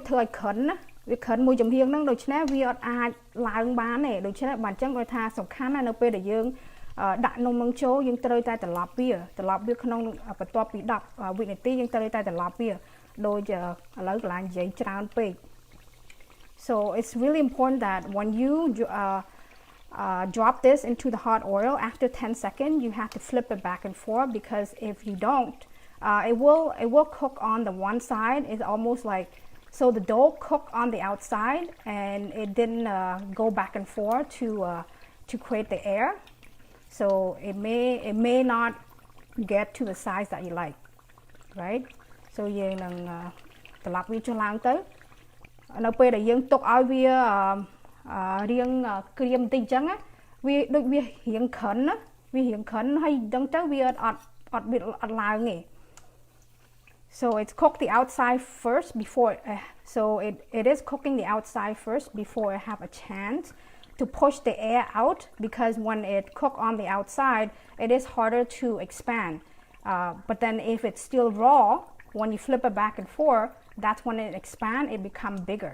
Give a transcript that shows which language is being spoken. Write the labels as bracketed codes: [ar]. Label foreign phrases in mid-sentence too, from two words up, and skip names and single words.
[km] ធ្វើឲ្យក្រិនណាវាក្រិនមួយចំហៀងហ្នឹងដូច្នេះវាអត់អាចឡើងបានទេដូច្នេះបានអញ្ចឹងគាត់ថាសំខាន់ណានៅពេលដែលយើងដាក់នំនឹងចូលយើងត្រូវតែត្រឡប់វាក្នុងបន្ទាប់ពី10វិនាទីយើងត្រូវតែត្រឡប់វាដូចឥឡូវកន្លែងនិយាយច្រើនពេក [en] So it's really important that when you drop this into the hot oil after 10 seconds you have to flip it back and forth because if you don't it will cook on the one side. It's almost like so the dough cooked on the outside and it didn't go back and forth to create the air, so it may not get to the size that you like, right? [km] So យើងនឹងត្រឡប់វាចុះឡើងទៅនៅពេលដែលយើងទុកឲ្យវារាងក្រៀមបន្តិចអញ្ចឹងវាដូចវា រាងក្រិនណាវារាងក្រិនហើយអញ្ចឹងទៅវាអត់ឡើងទេ [en] so it's cooked the outside first before so it is cooking the outside first before it have a chance to push the air out, because when it cook on the outside it is harder to expand, but then if it's still raw, when you flip it back and forth, that's when it expand, it become bigger.